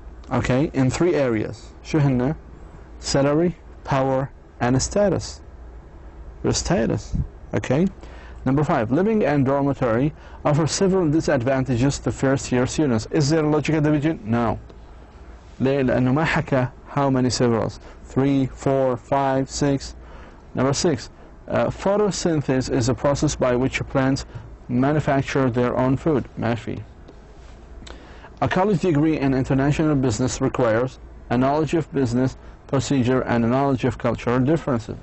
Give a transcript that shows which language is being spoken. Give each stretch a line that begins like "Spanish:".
English: Okay, in 3 areas.
Arabic: شو هن?
English: Salary, power, and status. Your status. Okay. Number 5, living and dormitory offer several disadvantages to first-year students. Is there a logical division? No.
Arabic: ليه؟ لأنه ما حكى
English: how many severals. 3, 4, 5, 6. Number 6, photosynthesis is a process by which plants manufacture their own food.
Arabic: ما في.
English: A college degree in international business requires a knowledge of business procedure and a knowledge of cultural differences.